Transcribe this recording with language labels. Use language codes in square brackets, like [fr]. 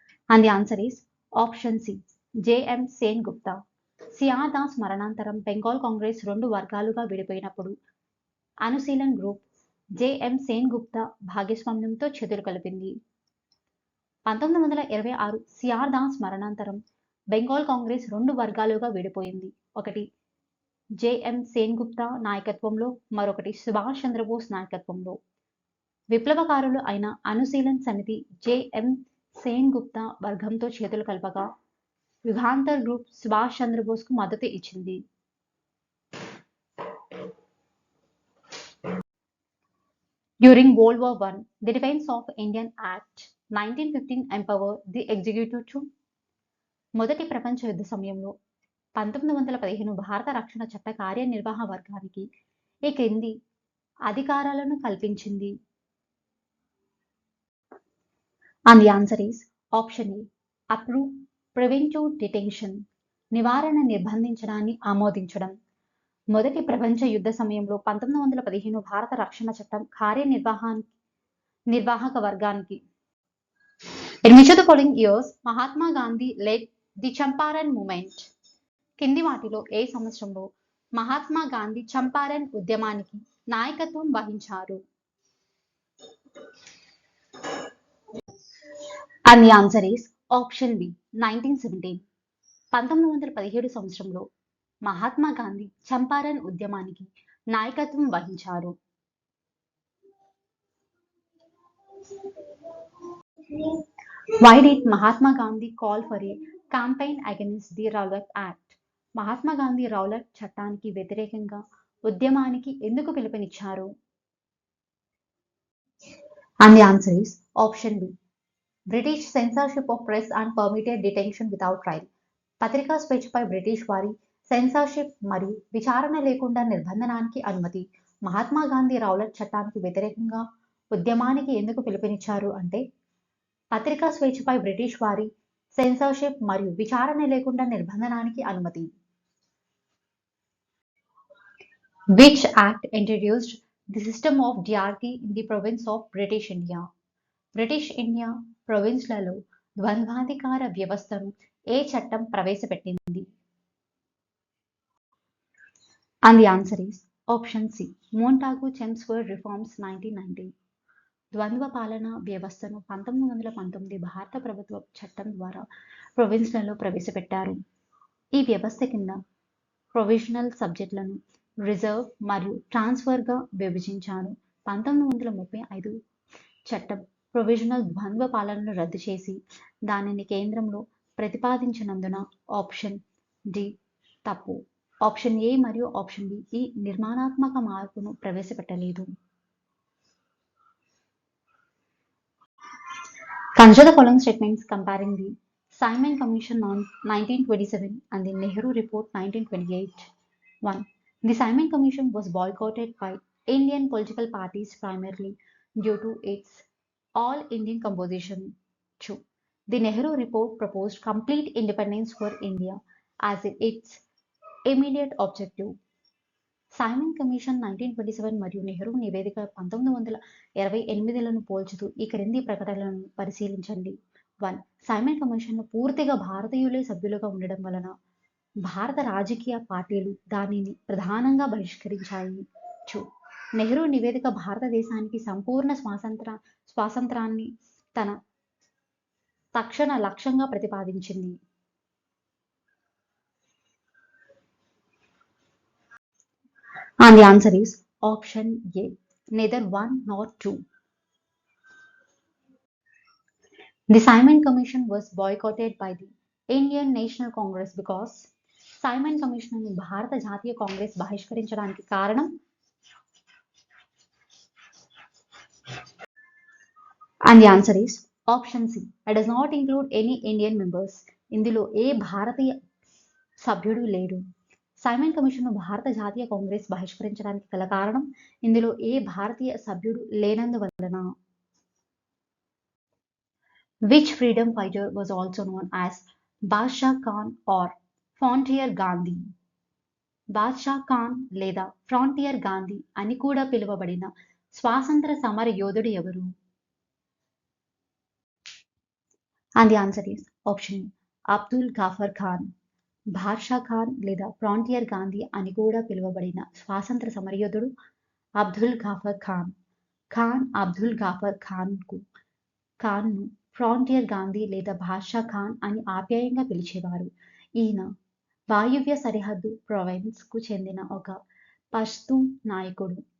[en] And the answer is option C, J.M. [te] Sen Gupta. CR Das మరణానంతరం బెంగాల్ కాంగ్రెస్ రెండు వర్గాలుగా విడిపోయినప్పుడు అనుశీలన్ గ్రూప్ జేఎం సేన్ గుప్తా భాగస్వామ్యంతో చేతులు కలిపింది. 1926 సిఆర్ దాస్ మరణానంతరం బెంగాల్ కాంగ్రెస్ రెండు వర్గాలుగా విడిపోయింది. ఒకటి జేఎం సేన్ గుప్తా నాయకత్వంలో, మరొకటి సుభాష్ చంద్రబోస్ నాయకత్వంలో. విప్లవకారులు అయిన అనుశీలన్ సమితి జేఎం సేన్ గుప్తా వర్గంతో చేతులు కలపగా యుగాంతర్ గ్రూప్ సుభాష్ చంద్రబోస్ కు మద్దతు ఇచ్చింది. [en] During World War I, the Defense of Indian Act 1915 empowered the executive to. [te] మొదటి ప్రపంచ యుద్ధ సమయంలో 1915 భారత రక్షణ చట్ట కార్యనిర్వాహ వర్గానికి ఈ క్రింది అధికారాలను కల్పించింది. [en] And the answer is option A, approve preventive detention, [te] నివారణ నిర్బంధించడాన్ని ఆమోదించడం. మొదటి ప్రపంచ యుద్ధ సమయంలో 1915 భారత రక్షణ చట్టం కార్యనిర్వాహక వర్గానికి. [en] In which of the following years Mahatma Gandhi led the Champaran movement? [te] కింది వాటిలో ఏ సంవత్సరంలో మహాత్మా గాంధీ చంపారన్ ఉద్యమానికి నాయకత్వం వహించారు? [en] And the answer is option B, [te] 1917. 1917 సంవత్సరంలో మహాత్మా గాంధీ చంపారన్ ఉద్యమానికి నాయకత్వం వహించారు. [en] Why did Mahatma Gandhi call for a campaign against the Rowlatt Act? [te] Mahatma Gandhi Rowlatt చట్టానికి వ్యతిరేకంగా ఉద్యమానికి ఎందుకు పిలుపునిచ్చారు? [en] And the answer is option B, British censorship of press and permitted detention without trial. [te] పత్రికా స్వేచ్ఛపై బ్రిటిష్ వారి సెన్సార్షిప్ మరియు విచారణ లేకుండా నిర్బంధనానికి అనుమతి. మహాత్మా గాంధీ రౌలట్ చట్టానికి వ్యతిరేకంగా ఉద్యమానికి ఎందుకు పిలుపునిచ్చారు అంటే పత్రికా స్వేచ్ఛపై బ్రిటిష్ వారి సెన్సార్షిప్ మరియు విచారణ లేకుండా నిర్బంధనానికి అనుమతి. [en] Which act introduced the system of diarchy in the province of British India? [te] British India ప్రొవిన్స్లలో ద్వంద్వాధికార వ్యవస్థను ఏ చట్టం ప్రవేశపెట్టింది? [en] And the answer is option C, Montagu Chelmsford reforms 1990. [te] ద్వంద్వ పాలన వ్యవస్థను 1919 భారత ప్రభుత్వ చట్టం ద్వారా ప్రొవిన్స్లలో ప్రవేశపెట్టారు. ఈ వ్యవస్థ కింద ప్రొవిజనల్ సబ్జెక్టులను రిజర్వ్ మరియు ట్రాన్స్ఫర్గా విభజించారు. 1935 చట్టం ప్రొవిజనల్ ద్వంద్వ పాలనను రద్దు చేసి దానిని కేంద్రంలో ప్రతిపాదించినందున ఆప్షన్ డి తప్పు. ఆప్షన్ ఏ మరియు ఆప్షన్ బి ఈ నిర్మాణాత్మక మార్పును ప్రవేశపెట్టలేదు. [en] Consider the following statements comparing the Simon Commission on 1927 and the Nehru Report 1928. 1. The Simon Commission was boycotted by Indian political parties primarily due to its all-Indian composition. 2. The Nehru Report proposed complete independence for India as its immediate objective. [te] Simon commission 1927 మరియు నెహ్రూ నివేదిక 1928లను పోల్చుతూ ఈ క్రింది ప్రకటనలను పరిశీలించండి. 1. Simon commission పూర్తిగా భారతీయులే సభ్యులుగా ఉండడం వలన భారత రాజకీయ పార్టీలు దానిని ప్రధానంగా బహిష్కరించాయి. నెహ్రూ నివేదిక భారతదేశానికి సంపూర్ణ స్వాతంత్రాన్ని తన తక్షణ లక్ష్యంగా ప్రతిపాదించింది. [en] And the answer is option A, neither one nor two. The Simon Commission was boycotted by the Indian National Congress because [te] Simon commission ను భారత జాతీయ కాంగ్రెస్ బహిష్కరించడానికి కారణం [en] and the answer is option C. It does not include any Indian members. [te] ఇందులో ఏ భారతీయ సభ్యుడు లేడు. Simon commission ను భారత జాతీయ కాంగ్రెస్ బహిష్కరించడానికి గల కారణం ఇందులో ఏ భారతీయ సభ్యుడు లేనందువలన. [en] Which freedom fighter was also known as Badshah Khan or Frontier Gandhi? [te] Badshah Khan లేదా ఫ్రాంటియర్ గాంధీ అని కూడా పిలువబడిన స్వాతంత్ర సమర యోధుడు ఎవరు? [en] And the answer is option A, Abdul Ghaffar Khan. [te] Badshah Khan లేదా ఫ్రాంటియర్ గాంధీ అని కూడా పిలువబడిన స్వాతంత్ర సమరయోధుడు అబ్దుల్ గాఫర్ ఖాన్. అబ్దుల్ గాఫర్ ఖాన్ను ఫ్రాంటియర్ గాంధీ లేదా బాద్షా ఖాన్ అని ఆప్యాయంగా పిలిచేవారు. ఈయన వాయువ్య సరిహద్దు ప్రావిన్స్ కు చెందిన ఒక పష్తూన్ నాయకుడు.